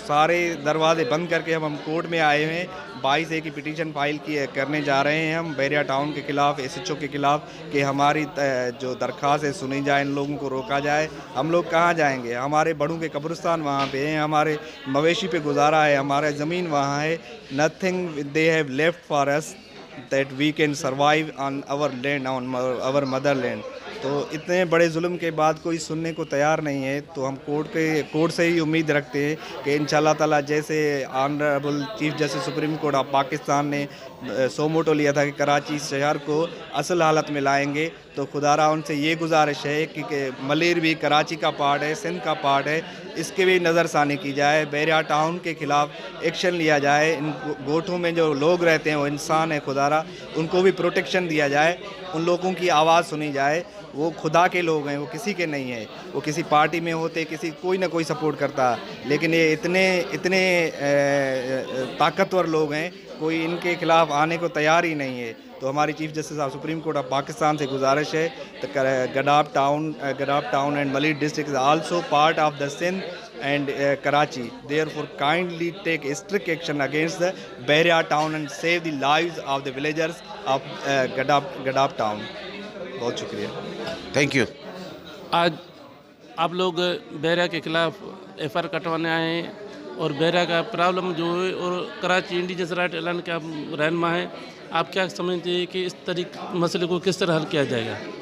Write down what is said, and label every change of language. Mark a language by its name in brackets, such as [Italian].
[Urdu] سارے دروازے بند کر کے ہم کورٹ میں آئے ہوئے ہیں. 22A کی پٹیشن فائل کرنے جا رہے ہیں ہم بحیرہ ٹاؤن کے خلاف, SHO کے خلاف, کہ ہماری جو درخواست ہے سنی جائے, ان لوگوں کو روکا جائے. ہم لوگ کہاں جائیں گے؟ ہمارے بڑوں کے قبرستان وہاں پہ ہیں, ہمارے مویشی پہ گزارا ہے, ہمارا زمین وہاں ہے. [English] nothing they have left for us that we can survive on our land, on our mother land. [Urdu] تو اتنے بڑے ظلم کے بعد کوئی سننے کو تیار نہیں ہے. تو ہم کورٹ سے ہی امید رکھتے ہیں کہ انشاءاللہ تعالیٰ جیسے honourable chief justice supreme court of Pakistan نے سو موٹو لیا تھا کہ کراچی شہر کو اصل حالت میں لائیں گے, تو خدا را ان سے یہ گزارش ہے کہ ملیر بھی کراچی کا پارٹ ہے, سندھ کا پارٹ ہے, اس کے بھی نظر ثانی کی جائے. بحیرہ ٹاؤن کے خلاف ایکشن لیا جائے. ان گوٹھوں میں جو لوگ رہتے ہیں وہ انسان ہے خدا را, ان کو بھی پروٹیکشن دیا جائے. ان لوگوں کی آواز سنی جائے. وہ خدا کے لوگ ہیں, وہ کسی کے نہیں ہیں. وہ کسی پارٹی میں ہوتے, کوئی نہ کوئی سپورٹ کرتا, لیکن یہ اتنے طاقتور لوگ ہیں, کوئی ان کے خلاف آنے کو تیار ہی نہیں ہے. تو ہماری [English] chief justice of supreme court of Pakistan [Urdu] سے گزارش ہے, [English] Gadap town and Malir district is also part of the Sindh and Karachi. Therefore, kindly take strict action against the Bahria town and save the lives of the villagers of Gadab town. [Urdu] بہت شکریہ. [English] Thank you. [Urdu] آج آپ لوگ بحیرہ کے خلاف FIR کٹوانے آئے ہیں, اور بحیرہ کا پرابلم جو ہے, اور کراچی انڈیجنس رائٹ اعلان کے آپ رہنما ہیں, آپ کیا سمجھتے ہیں کہ اس مسئلے کو کس طرح حل کیا جائے گا؟